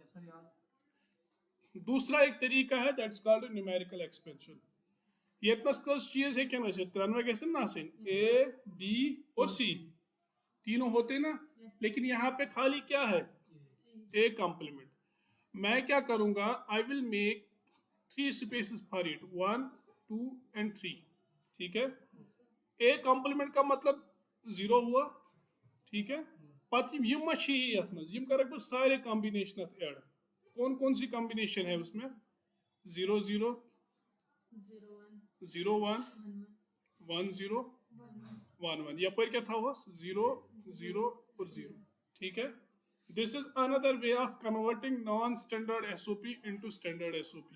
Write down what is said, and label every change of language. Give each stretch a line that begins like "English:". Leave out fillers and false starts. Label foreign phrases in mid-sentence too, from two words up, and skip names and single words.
Hindi: दूसरा एक तरीका है
English: that's called numerical expansion.
Hindi: ये इतना स्कर्स चीज है क्या वैसे त्रनवे कैसे ना से ए बी और सी तीनों होते ना, लेकिन यहाँ पे खाली क्या है,
English: A complement.
Hindi: मैं क्या करूंगा,
English: I will make 3 spaces for it, 1 2 and 3.
Hindi: ठीक है, ए कंप्लीमेंट का मतलब 0 हुआ। ठीक है,
Kashmiri: پَتہٕ یم یتھ منٛز یم کر सारे
English: combination add.
Hindi: कौन कौन सी कॉम्बिनेशन है उसमें? 0 0 0 1 1 0 1 1, यपर क्या था वो 0 0 और 0। ठीक है,
English: this is another way of converting non standard SOP into standard SOP.